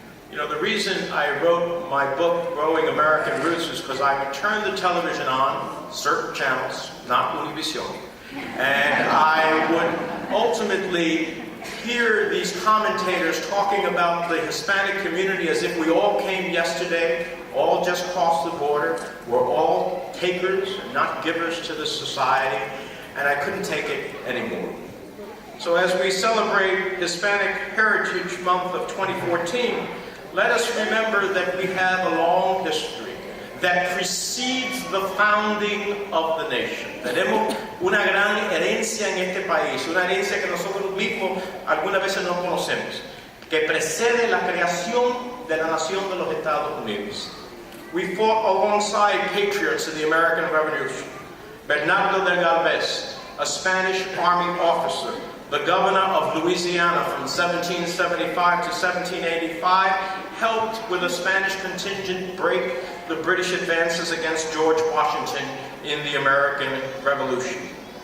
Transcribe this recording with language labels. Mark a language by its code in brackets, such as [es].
[en] You know, the reason I wrote my book, Growing American Roots, is because I would turn the television on, certain channels, not Univision, and I would ultimately hear these commentators talking about the Hispanic community as if we all came yesterday, all just crossed the border, we're all takers and not givers to this society, and I couldn't take it anymore. So as we celebrate Hispanic Heritage Month of 2014, let us remember that we have a long history that precedes the founding of the nation. [es] Tenemos una gran herencia en este país, una herencia que nosotros mismos algunas veces no conocemos, que precede la creación de la nación de los Estados Unidos. [en] We fought alongside patriots in the American Revolution. Bernardo de Galvez, a Spanish Army officer, the governor of Louisiana from 1775 to 1785, helped with a Spanish contingent break the British advances against George Washington in the American Revolution.